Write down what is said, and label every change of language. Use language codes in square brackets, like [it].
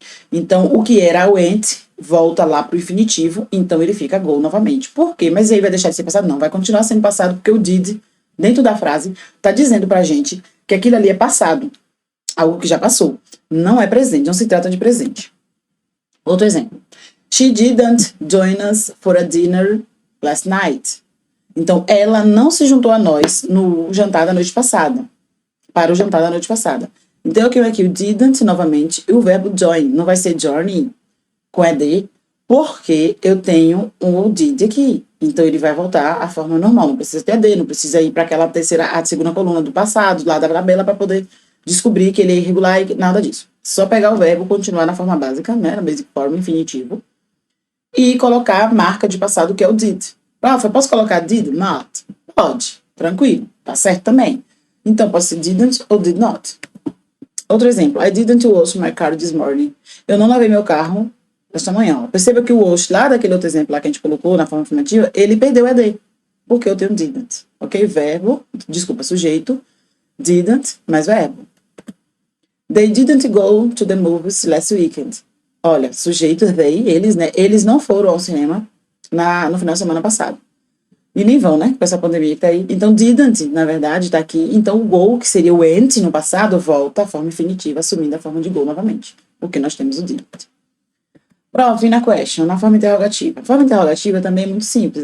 [pt] Então, o que era went volta lá para o infinitivo, então ele fica go novamente. Por quê? Mas aí vai deixar de ser passado? Não, vai continuar sendo passado, porque o did, dentro da frase, está dizendo para a gente que aquilo ali é passado, algo que já passou. Não é presente, não se trata de presente. Outro exemplo. [en] She didn't join us for a dinner last night. [pt] Então, ela não se juntou a nós no jantar da noite passada. Para o jantar da noite passada. Então, eu quero aqui o didn't novamente e o verbo join. Não vai ser journey com ED, porque eu tenho o did aqui. Então, ele vai voltar à forma normal. Não precisa ter ED, não precisa ir para aquela a segunda coluna do passado, lá da tabela, para poder descobrir que ele é irregular e nada disso. Só pegar o verbo, continuar na forma básica, né, na basic form, infinitivo, e colocar a marca de passado, que é o did. Prof, eu posso colocar did not? Pode, tranquilo, tá certo também. Então, pode ser didn't ou did not. Outro exemplo, [en] I didn't wash my car this morning. [pt] Eu não lavei meu carro esta manhã. Perceba que o wash, lá daquele outro exemplo lá que a gente colocou na forma afirmativa, ele perdeu o ED, porque eu tenho didn't. Ok? Verbo, desculpa, sujeito, didn't, mais verbo. [en] They didn't go to the movies last weekend. [pt] Olha, sujeito, they, eles, né? Eles não foram ao cinema no final de semana passado. E nem vão, né? Com essa pandemia que tá aí. Então, didn't, na verdade, tá aqui. Então, o go, que seria o went no passado, volta à forma infinitiva, assumindo a forma de go novamente. Porque nós temos o didn't. Prof, na question, na forma interrogativa. A forma interrogativa também é muito simples.